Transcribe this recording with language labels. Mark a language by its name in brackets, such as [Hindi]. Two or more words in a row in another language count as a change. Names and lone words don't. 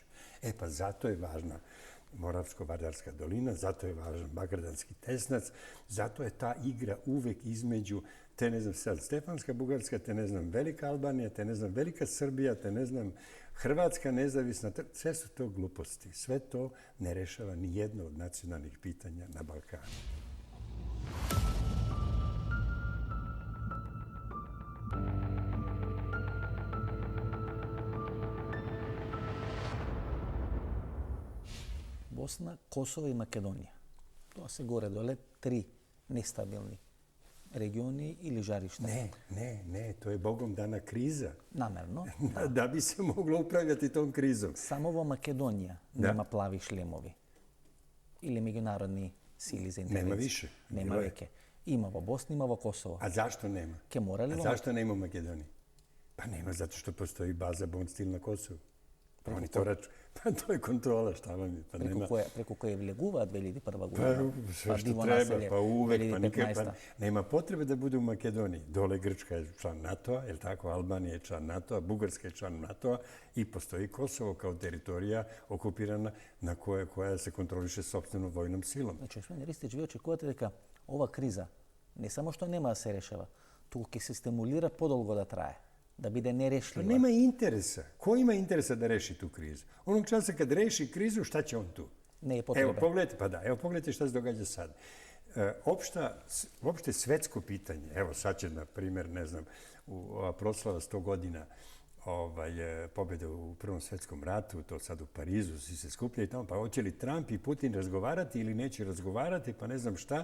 [Serbian] Pa zato je važna Moravsko-Vardarska dolina, zato je važan Bagradanski tesnac, zato je ta igra uvek između te, ne znam, sad Stefanska Bugarska, te, ne znam, Velika Albanija, te, ne znam, Velika Srbija, te, ne znam, Hrvatska nezavisna, sve su to gluposti. Sve to ne rešava ni jedno od nacionalnih pitanja na Balkanu. [Macedonian] Босна, Косово и Македонија. Тоа се горе-доле три нестабилни региони или жаришта. [Serbian] Ne, to je Bogom dana kriza. [Macedonian] Намерно. [Serbian] Da bi se moglo upravljati tom krizom. [Macedonian] Само во Македонија нема плави шлемови. Или меѓународни сили за интервенција. [Serbian] Nema više. [Macedonian] Нема веќе. Има во Босна, има во Косово. [Serbian] A zašto nema? [Macedonian] Ке мора ли? [Serbian] A zašto nema u Makedoniji? Pa nema zato što postoji baza Bond Steel na Kosovu. Oni to raču. Pa to je kontrola, šta vam je. Pa nema... preko koje влегуваат 2001 Pa [Macedonian] година. [Serbian] sve što [Macedonian] диво [Serbian] treba, [Macedonian] населje, [Serbian] pa uvek, pa nikad, 2015. pa nema potrebe da bude u Makedoniji. Dole Grčka je član NATO-a, je li tako? Albanija je član NATO-a, Bugarska je član NATO-a i postoji Kosovo kao teritorija okupirana na koja se kontroliše sopstvenom vojnom silom. [Macedonian] Значи, господин Ристич, вие очекувате дека ова криза не само што нема да се решава, туку ќе се стимулира подолго да трае, да биде [Serbian] Pa [Macedonian] нерешлива. [Serbian] nema interesa. Ko ima interesa da reši tu krizu? Onog časa kad reši krizu, šta će on tu? [Macedonian] Не е [Serbian] Evo, [Macedonian] потреба. [Serbian] pogledajte šta se događa sad. Opšte svetsko pitanje, evo sad će, na primjer, ne znam, ova proslava 100 godina pobjede u Prvom svjetskom ratu, to sad u Parizu, svi se skupljaju tamo, pa hoće li Trump i Putin razgovarati ili neće razgovarati, pa ne znam šta.